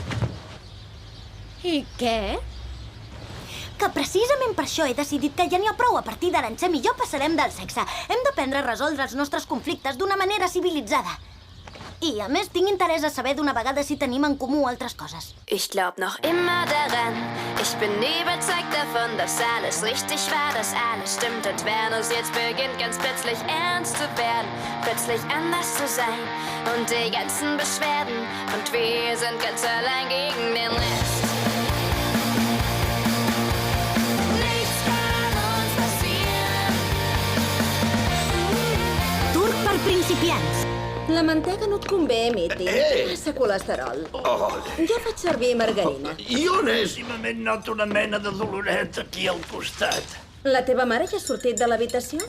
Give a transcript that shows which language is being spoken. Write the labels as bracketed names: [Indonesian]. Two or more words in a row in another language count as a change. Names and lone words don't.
[Catalan] I què? Que precisament per això he decidit que ja n'hi ha prou. A partir d'ara en Xem i jo passarem del sexe. Hem d'aprendre a resoldre els nostres conflictes d'una manera civilitzada. I, a més, tinc interès a saber d'una vegada si tenim en comú altres coses. [German] Ich glaub noch immer daran. Ich bin überzeugt davon, dass alles richtig war, dass alles stimmt. Und wenn es jetzt beginnt, ganz plötzlich ernst zu werden, plötzlich anders zu sein und die ganzen Beschwerden. Und wir sind ganz allein gegen den Rest. Nichts kann uns passieren. [Catalan] Turc per principiants. La mantega no et convé, Mitty. Massa colesterol. Jo faig servir margarina. I honèssimament noto una mena de doloret aquí al costat. La teva mare ja ha sortit de l'habitació?